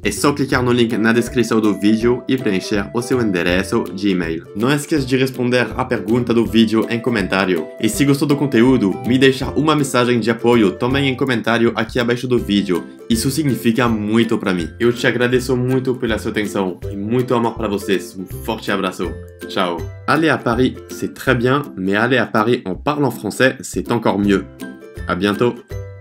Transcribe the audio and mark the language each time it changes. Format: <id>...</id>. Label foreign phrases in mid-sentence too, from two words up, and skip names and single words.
<pt>É só clicar no link na descrição do vídeo e preencher o seu endereço de e-mail. Não esqueça de responder a pergunta do vídeo em comentário. E se gostou do conteúdo, me deixa uma mensagem de apoio também em comentário aqui abaixo do vídeo. Isso significa muito para mim. Eu te agradeço muito pela sua atenção e muito amor para vocês. Um forte abraço. Ciao.</pt> <fr>Aller à Paris, c'est très bien, mais aller à Paris en parlant français, c'est encore mieux. À bientôt.</fr>